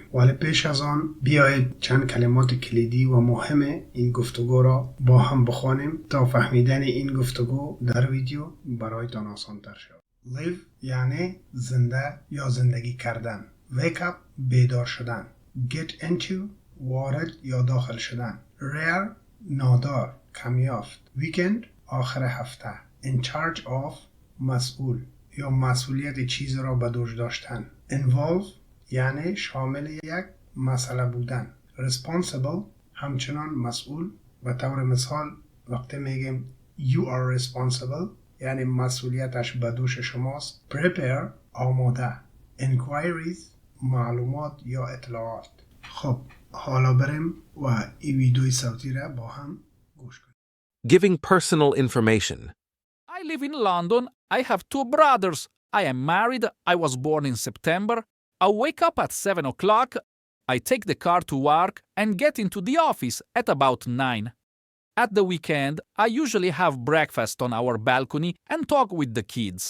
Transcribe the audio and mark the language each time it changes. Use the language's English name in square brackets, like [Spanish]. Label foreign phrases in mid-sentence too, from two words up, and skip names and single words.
[Persian] ولی پیش از آن بیایید چند کلمات کلیدی و مهم این گفتگو را با هم بخوانیم تا فهمیدن این گفتگو در ویدیو برایتان آسان تر شود. live یعنی زنده یا زندگی کردن. [English] wake up [Persian] بیدار شدن. [English] get into [Persian] وارد یا داخل شدن. rare نادار کمیافت. weekend آخر هفته. [English] in charge of [Persian] مسئول یا مسئولیت چیز را به دوش داشتن. involve یعنی شامل یک مسئله بودن. responsible همچنان مسئول. به طور مثال وقتی میگیم [English] you are responsible [Persian] یعنی مسئولیتش به دوش شماست. prepare آماده. inquiries معلومات یا اطلاعات. خب حالا بریم و این ویدیوی صوتی را با هم گوش کنیم. [English] Giving personal information. I live in London. I have two brothers. I am married. I was born in September. I wake up at 7 o'clock. I take the car to work and get into the office at about 9. At the weekend, I usually have breakfast on our balcony and talk with the kids.